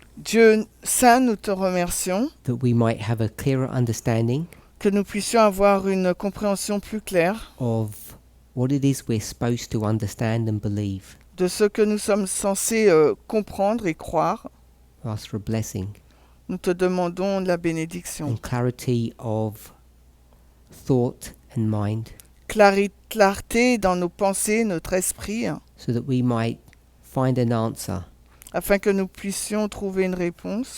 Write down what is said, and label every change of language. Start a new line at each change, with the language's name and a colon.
French: Dieu saint, nous te remercions
English: that we might have a clearer understanding
French: que nous puissions avoir une compréhension plus claire
English: of what it is we're supposed to understand and believe.
French: de ce que nous sommes censés comprendre et croire.
English: We ask for a blessing
French: Nous te demandons la bénédiction.
English: and clarity of thought and mind,
French: Clarté dans nos pensées, notre esprit,
English: so that we might find an answer
French: afin que nous puissions trouver une réponse